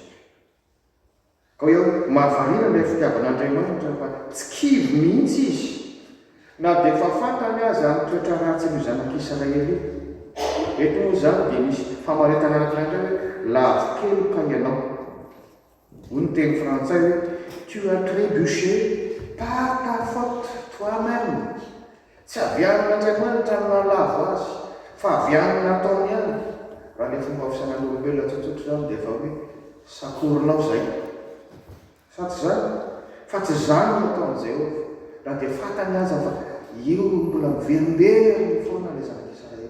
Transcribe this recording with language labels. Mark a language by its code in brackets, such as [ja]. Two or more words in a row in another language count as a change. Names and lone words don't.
[mg] Ka eo mahavarina ilay fitiavan'Andriamanitra fa tsy kivy mihitsy izy. Na dia efa fantany azy amin'ny toetra ratsy ny zanak'Israely. Eto moa zany dia misy famaretana anankiray hoe lavokely ka ianao. Hoy ny teny frantsay hoe [fr] tu as trébuché par ta faute toi-même. [mg] Tsy avian'Andriamanitra amin'ny lavo azy, fa aviany nataony ihany. Raha ilay fomba fisainan'ny olombelona tsotsotra zany dia efa hoe sakorinao izay. Sa tsy zany? Fa tsy zany nataon'i Jehovah. Raha dia fantany aza fa io mbola miverimberiny foana ilay zanak'Israely.